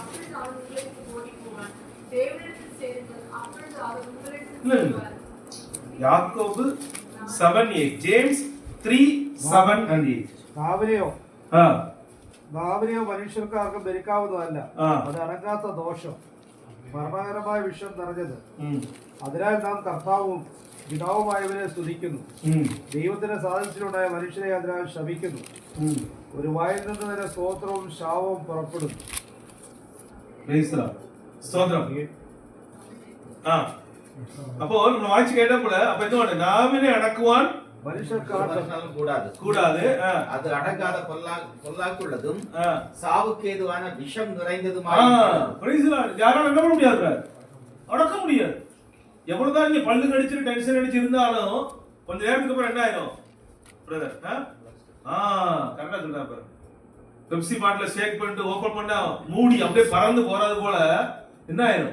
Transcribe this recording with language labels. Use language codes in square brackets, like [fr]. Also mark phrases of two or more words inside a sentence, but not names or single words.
[ta] மனுஷன் அவன் உங்களிடத்தில் ஓடி போவான் தேவனிடத்தில் சேருங்கள் அப்பொழுது அவர் உங்களிடத்தில் இல்ல. சேருவார். யாக்கோபு 7:8, [ml] ജെയിംസ് 3:7-8. ഭാവനയോ മനുഷ്യർക്കാർക്കും ധരിക്കാവുന്നതല്ല. ആ. അത് അടങ്ങാത്ത ദോഷം, മരണകരമായ വിഷം നിറഞ്ഞത്. ഉം. അതിനാൽ നാം കർത്താവും പിതാവുമായവനെ സ്തുതിക്കുന്നു. ഉം. ദൈവത്തിന്റെ സാദൃശ്യത്തിലുണ്ടായ മനുഷ്യരെ അതിനാൽ ശപിക്കുന്നു. ഉം. ഒരു വായിൽ നിന്ന് തന്നെ സ്തോത്രവും ശാപവും പുറപ്പെടുന്നു. [en] Praise the Lord. [ml] സ്തോത്രം. ആ അപ്പോ നമ്മൾ വായിച്ചു കേട്ടപ്പോൾ അപ്പൊ എന്തുകൊണ്ട് നാവിനെ അടക്കുവാൻ മനുഷ്യർക്കാർക്കും കൂടാതെ [ta] அது அடங்காத பொல்லாக்குள்ளதும் ആ சாவுக்கு ஏதுவான விஷம் ஆ, நிறைந்ததுமான [en] praise the Lord. [ta] யாராலும் என்ன பண்ண முடியாது, அடக்க முடியாது. எவ்வளவுதான் நீங்க பல்லு கடிச்சிட்டு டென்ஷன் அடிச்சு இருந்தாலும் கொஞ்ச நேரத்துக்கு அப்புறம் என்ன ஆயிரும் பிரதர்? கரெக்டா சொல்றா பாரு. பெப்சி பாட்டில ஷேக் பண்ணிட்டு ஓபன் பண்ணா மூடி அப்படியே பறந்து போறது போல என்ன ஆயிரும்?